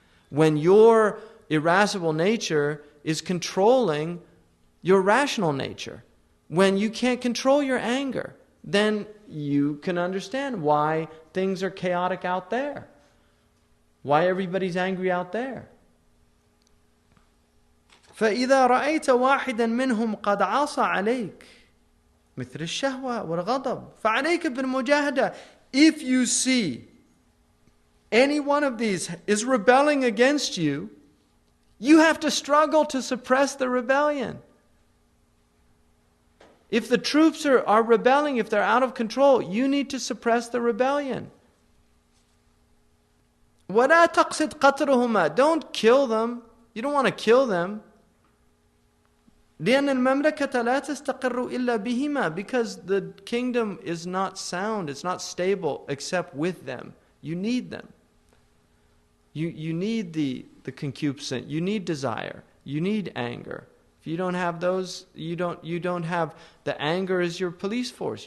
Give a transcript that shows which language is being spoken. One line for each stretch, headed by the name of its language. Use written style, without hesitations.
English: When your irascible nature is controlling your rational nature, when you can't control your anger, then you can understand why things are chaotic out there. Why everybody's angry out there.
Arabic: فإذا رأيت واحدا منهم قد عصى عليك مثل الشهوة والغضب فعليك بالمجاهدة.
English: If you see any one of these is rebelling against you, you have to struggle to suppress the rebellion. If the troops are rebelling, if they're out of control, you need to suppress the rebellion.
Arabic: وَلَا تَقْصِدْ قَتْلُهُمَا.
English: Don't kill them. You don't want to kill them.
Arabic: لأن المملكة لا تستقر إلا بهما.
English: Because the kingdom is not sound, it's not stable except with them. You need them. You need the concupiscence, you need desire, you need anger. If you don't have those, you don't have, the anger is your police force.